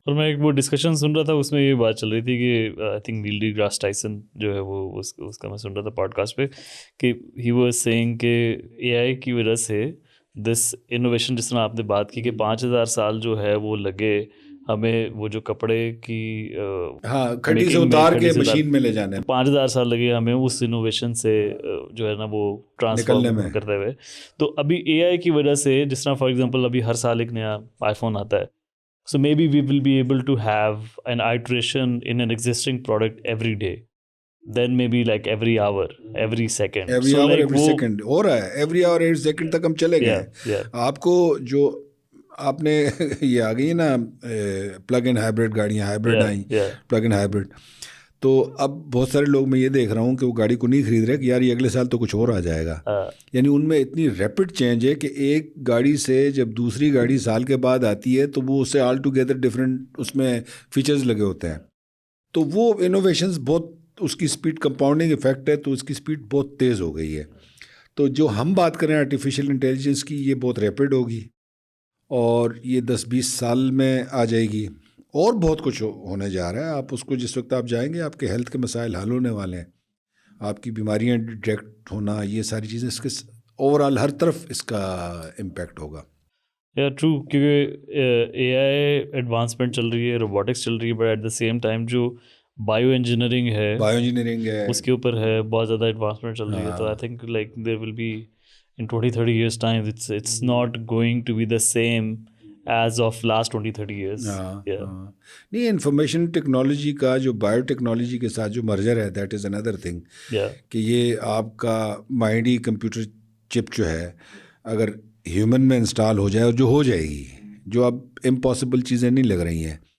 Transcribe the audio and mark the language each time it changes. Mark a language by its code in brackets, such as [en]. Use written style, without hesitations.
[ur] اور میں ایک وہ ڈسکشن سن رہا تھا, اس میں یہ بات چل رہی تھی کہ I think Nile D grass Tyson جو ہے وہ اس کا میں سن رہا تھا پوڈ کاسٹ پہ, کہ [en] he was saying [ur] کہ اے آئی کی وجہ سے دس انوویشن, جس طرح آپ نے بات کی کہ 5000 سال جو ہے وہ لگے ہمیں وہ جو کپڑے کی کھٹی سے اتار کے مشین میں لے جانے, 5000 سال لگے ہمیں اس انوویشن سے جو ہے نا وہ ٹرانسفارم کرتے ہوئے. تو ابھی اے آئی کی وجہ سے, جس طرح فار ایگزامپل ابھی ہر سال ایک نیا آئی فون آتا ہے, [en] so maybe we will be able to have an iteration in an existing product every day, then maybe like every hour, every second, every hour, every second [ur] ہو رہا ہے. [en] every hour, every second [ur] تک ہم چلے گئے. آپ کو جو آپ نے یہ آ گئی نا پلگ ان ہائبرڈ گاڑیاں, ہائبرڈ آئیں, پلگ ان ہائبرڈ. تو اب بہت سارے لوگ میں یہ دیکھ رہا ہوں کہ وہ گاڑی کو نہیں خرید رہے کہ یار یہ اگلے سال تو کچھ اور آ جائے گا. یعنی ان میں اتنی ریپڈ چینج ہے کہ ایک گاڑی سے جب دوسری گاڑی سال کے بعد آتی ہے, تو وہ اس سے آل ٹوگیدر ڈفرینٹ اس میں فیچرز لگے ہوتے ہیں. تو وہ انوویشنز بہت, اس کی اسپیڈ, کمپاؤنڈنگ افیکٹ ہے, تو اس کی اسپیڈ بہت تیز ہو گئی ہے. تو جو ہم بات کریں آرٹیفیشیل انٹیلیجنس کی, یہ بہت ریپڈ ہوگی, اور یہ 10-20 سال میں آ جائے گی. اور بہت کچھ ہونے جا رہا ہے. آپ اس کو جس وقت آپ جائیں گے, آپ کے ہیلتھ کے مسائل حل ہونے والے ہیں, آپ کی بیماریاں ڈیٹیکٹ ہونا, یہ ساری چیزیں, اس کے اوور آل ہر طرف اس کا امپیکٹ ہوگا. یا ٹرو, کیونکہ اے آئی ایڈوانسمنٹ چل رہی ہے, روبوٹکس چل رہی ہے, [en] but at the same time [ur] جو بایو انجینئرنگ ہے اس کے اوپر ہے, بہت زیادہ ایڈوانسمنٹ چل رہی ہے. [en] تو I think like there will be in 20-30 years time, it's not going to be the same as of last 20-30 years. [ur] نہیں, انفارمیشن ٹیکنالوجی کا جو بایو ٹیکنالوجی کے ساتھ جو مرجر ہے, [en] that is another thing, [ur] کہ یہ آپ کا مائنڈ ہی کمپیوٹر چپ جو ہے, اگر ہیومن میں انسٹال ہو جائے, اور جو ہو جائے گی, جو اب امپاسبل چیزیں نہیں لگ رہی ہیں.